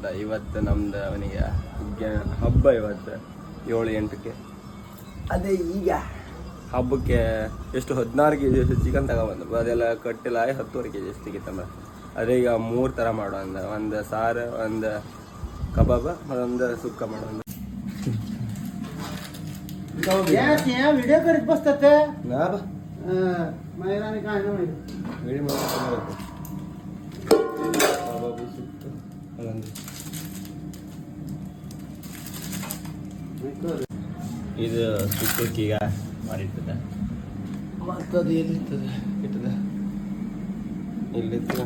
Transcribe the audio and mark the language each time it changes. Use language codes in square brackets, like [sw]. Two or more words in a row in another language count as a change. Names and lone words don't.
[kn] ಇವತ್ತು ನಮ್ದು ಅವನಿಗೆ ಹಬ್ಬ ಇವತ್ತು 7-8ಕ್ಕೆ. ಅದೇ ಈಗ ಹಬ್ಬಕ್ಕೆ ಎಷ್ಟು 16 kg ಅಷ್ಟು ಚಿಕನ್ ತಗೊಬಂದು ಅದೆಲ್ಲ ಕಟ್ಟಿಲ್ಲ 10 kg ಅಷ್ಟು ಸಿಗಿತ್ತಮ್ಮ. ಅದೇ ಈಗ 3 ಥರ ಮಾಡೋ ಅಂದ, ಒಂದು ಸಾರು, ಒಂದು ಕಬಾಬ, ಒಂದು ಸುಕ್ಕ ಮಾಡೋ ಅಂದ. [mr] व्हिडिओ करीत बसतात ना बा महिलांनी काय ना [kn] वेळी ಕಬಾಬು ಸುಕ್ಕ ಅದೊಂದು. ಇದು ಸುಕ್ಕೀಗ ಮಾಡಿರ್ತದೆ. ಮತ್ತದು ಎಲ್ಲಿರ್ತದೆ ಇರ್ತದೆ ಇಲ್ಲಿರ್ತದೆ.